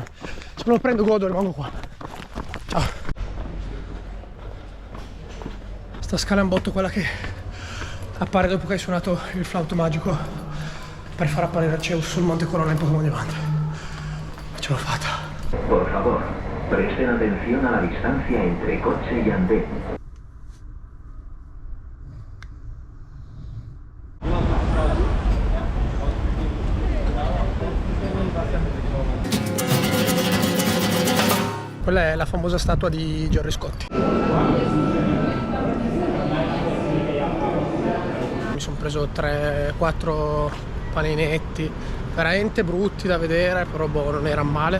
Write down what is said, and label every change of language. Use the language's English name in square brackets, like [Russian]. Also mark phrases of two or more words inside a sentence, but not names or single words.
[Italian] Se non lo prendo godo e rimango qua. Ciao. Sta scala è un botto quella che appare dopo che hai suonato il flauto magico per far apparire Arceus sul Monte Corona in Pokémon Diamante. Ce l'ho fatta. [Spanish] Por favor, presten atención a la distancia entre coche y andén. [Italian] Quella è la famosa statua di Gerry Scotti. Mi sono preso 3-4 paninetti, veramente brutti da vedere, però boh, non erano male.